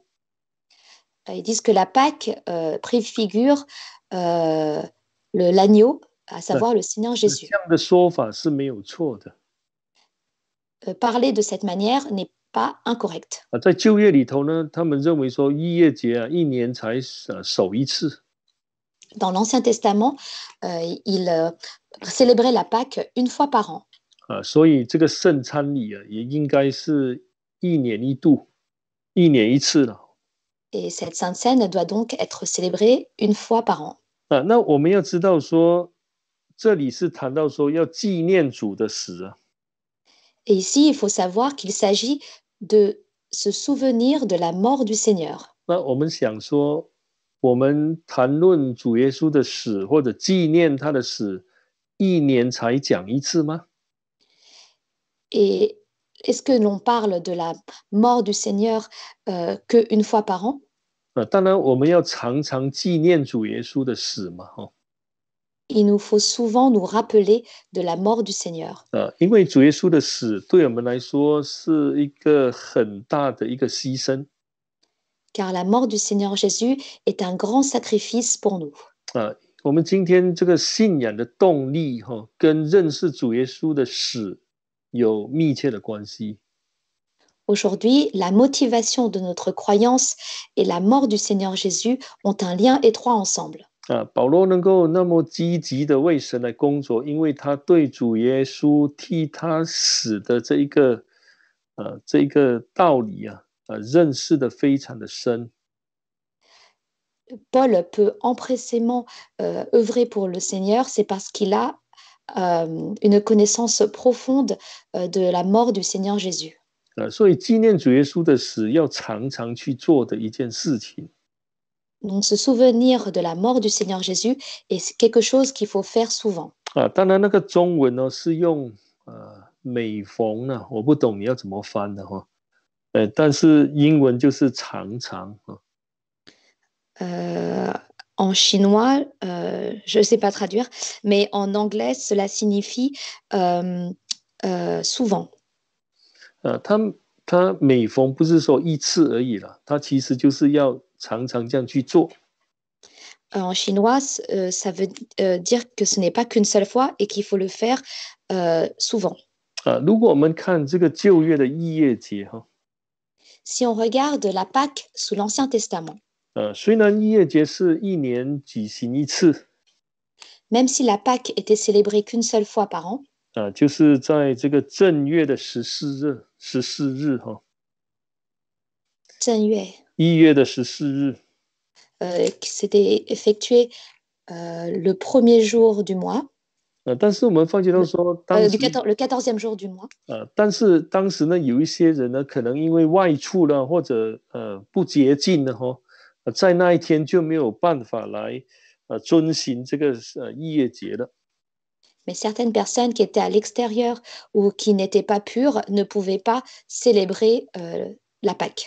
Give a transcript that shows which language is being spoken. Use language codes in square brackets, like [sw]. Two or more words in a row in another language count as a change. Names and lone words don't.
[fr] ils disent que la Pâque préfigure l'agneau, à savoir le Seigneur Jésus. [zh] 这样的说法是没有错的。 [fr] Parler de cette manière n'est pas incorrect. [zh] 在旧约里头呢，他们认为说逾越节一年才守一次。 [fr] Dans l'Ancien Testament, ils célébraient la Pâque une fois par an. [zh] 所以这个圣餐礼也应该是一年一度，一年一次了。 [fr] Et cette Sainte Seine doit donc être célébrée une fois par an. [zh] 那我们要知道说，这里是谈到说要纪念主的死。 [fr] Et ici, il faut savoir qu'il s'agit de se souvenir de la mort du Seigneur. [zh] 那我们想说，我们谈论主耶稣的死或者纪念他的死，一年才讲一次吗？ [fr] Et est-ce que l'on parle de la mort du Seigneur qu'une fois par an? [zh] 当然，我们要常常纪念主耶稣的死嘛， [fr] Il nous faut souvent nous rappeler de la mort du Seigneur. [zh] 因为主耶稣的死对我们来说是一个很大的一个牺牲。 [fr] Car la mort du Seigneur Jésus est un grand sacrifice pour nous. [zh] 我们今天这个信仰的动力跟认识主耶稣的死有密切的关系。 [fr] Aujourd'hui, la motivation de notre croyance et la mort du Seigneur Jésus ont un lien étroit ensemble. [zh] 保罗能够那么积极的为神来工作，因为他对主耶稣替他死的这一个道理认识的非常的深。 [fr] Paul peut empressément œuvrer pour le Seigneur, c'est parce qu'il a une connaissance profonde de la mort du Seigneur Jésus. [zh] 所以纪念主耶稣的死要常常去做的一件事情。 [fr] Donc, se souvenir de la mort du Seigneur Jésus est quelque chose qu'il faut faire souvent. [zh] 当然那个中文是用每逢我不懂你要怎么翻的但是英文就是常常。 [fr] En chinois, je ne sais pas traduire, mais en anglais, cela signifie souvent. [zh] 他每逢不是说一次而已啦，他其实就是要常常这样去做。 [fr] En chinois, ça veut dire que ce n'est pas qu'une seule fois et qu'il faut le faire souvent. [zh] 如果我们看这个旧约的逾越节 [fr] Si on regarde la Pâque sous l'Ancien Testament, [zh] 虽然逾越节是一年举行一次， [fr] même si la Pâque était célébrée qu'une seule fois par an, [zh] 就是在这个正月的14日正月 1月的14日， [fr] c'était effectué le premier jour du mois, [zh] 但是我们发觉到说， [fr] le 14e jour du mois. [zh] 但是当时呢，有一些人呢，可能因为外出了或者不洁净了在那一天就没有办法来遵行这个逾越节了。 [fr] Mais certaines personnes qui étaient à l'extérieur ou qui n'étaient pas pures ne pouvaient pas célébrer la Pâque.